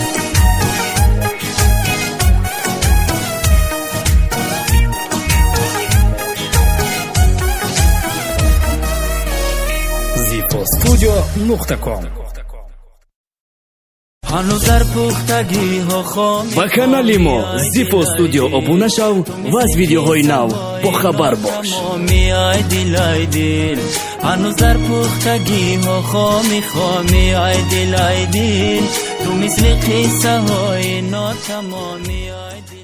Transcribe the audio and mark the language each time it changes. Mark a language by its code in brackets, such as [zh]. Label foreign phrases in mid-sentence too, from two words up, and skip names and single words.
[tg] zifostudio.com هنوز در پختگی ها خامی ба канали мо Zifo Studio обуна шав ва аз видеоҳои нав бохабар бош. هنوز در پختگی ها خامی ای دل تو مثل قصه های ناتمامی